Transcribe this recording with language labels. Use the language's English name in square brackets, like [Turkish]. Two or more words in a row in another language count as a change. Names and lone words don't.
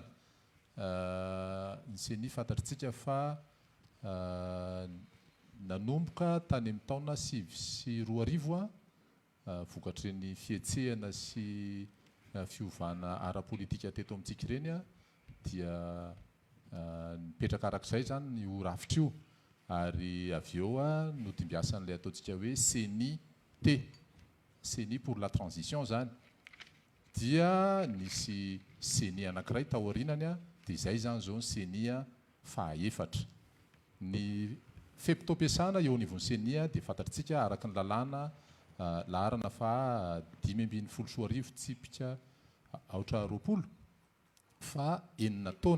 [Malagasy] Ny CENI fantatritsika fa nanomboka tany amin'ny taona 2020 vokatr'ny fietsehana sy fiovana ara-politika teto amintsika ireny dia nipetraka arak'izay zany ny orafitra io ary avy eo no dimbiasan'ilay ataontsika hoe CENI-T, [French] CENI pour la transition [Malagasy] zany. Dia nisy CENI anankiray taorianany dia izay zany zao ny CENI fahaefatra. Ny feptom-piasana eo anivon'ny CENI dia fantatritsika araka ny lalàna laharana fa 524 tsipika aotra 20 fa 9 taona.